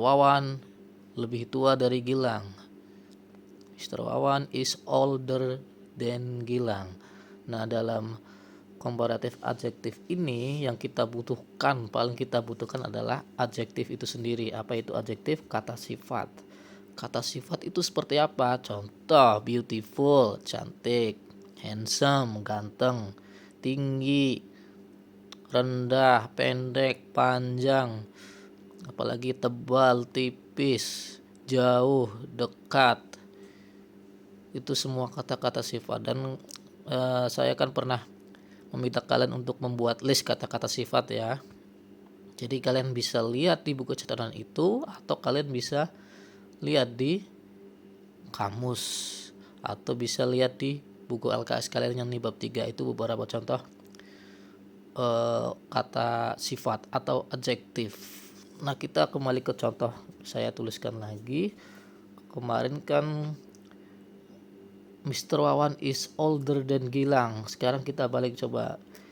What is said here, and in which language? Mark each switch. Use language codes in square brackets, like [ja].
[id] Wawan lebih tua dari Gilang. [en] Mr. Wawan is older than Gilang. [id] Nah, dalam comparative adjective ini yang paling kita butuhkan adalah adjektif itu sendiri. Apa itu adjektif? Kata sifat. Kata sifat itu seperti apa? Contoh, beautiful, cantik, handsome, ganteng, tinggi, rendah, pendek, panjang, apalagi tebal, tipis, jauh, dekat. Itu semua kata-kata sifat. Dan saya kan pernah meminta kalian untuk membuat list kata-kata sifat ya. Jadi kalian bisa lihat di buku catatan itu, atau kalian bisa lihat di kamus, atau bisa lihat di buku LKS kalian yang di bab 3 itu beberapa contoh kata sifat atau adjektif. Nah, kita kembali ke contoh, saya tuliskan lagi. Kemarin kan Mr. [en] Wawan is older than Gilang. [id] Sekarang kita balik coba.